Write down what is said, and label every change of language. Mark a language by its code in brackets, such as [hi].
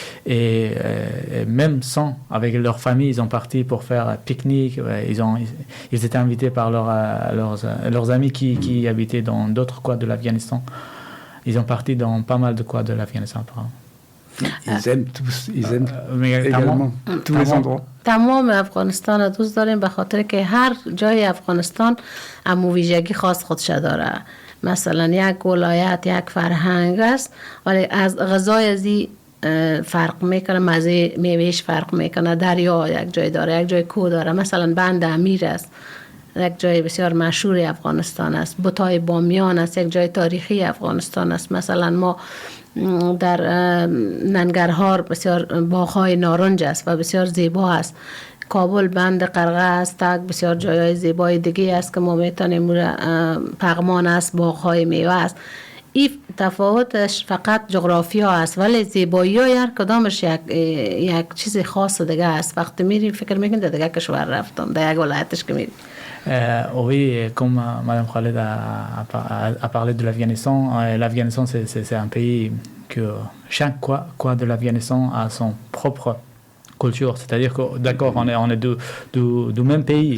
[fr] Et même sans, avec leur famille, ils sont partis pour faire un pique-nique. Ils étaient invités par leurs amis qui habitaient dans d'autres coins de l'Afghanistan. Ils sont partis dans pas mal de coins de l'Afghanistan, apparemment. Ils aiment également tous les endroits. [fa] تمام افغانستان را دوست داریم به خاطر که هر جای افغانستان امو ویژگی خاص خودش داره. مثلا یک ولایت یک فرهنگ است، ولی از غذای ازی فرق میکنه، مزه میوهش فرق میکنه. دریا یک جای داره، یک جای کوه داره. مثلا بند امیر است، یک جای بسیار مشهور افغانستان است. بوتای بامیان است، یک جای تاریخی افغانستان است. مثلا ما در ننگرهار بسیار باغ‌های نارنج است و بسیار زیبا است. کابل بند قرغه است، بسیار جایهای زیبای دیگه است که ما میتونیم پغمان است، باغ‌های میوه است. این تفاوتش فقط جغرافیا است، ولی زیبایی های هر کدامش یک چیز خاص دیگه است. وقتی میریم فکر میکنیم در دیگه کشور رفتم، در یک ولایتش که میریم. [fr] Oui, comme Madame Khaled a parlé de l'Afghanistan, l'Afghanistan c'est un pays que chaque coin de l'Afghanistan a son propre culture. C'est-à-dire que d'accord, on est du même pays.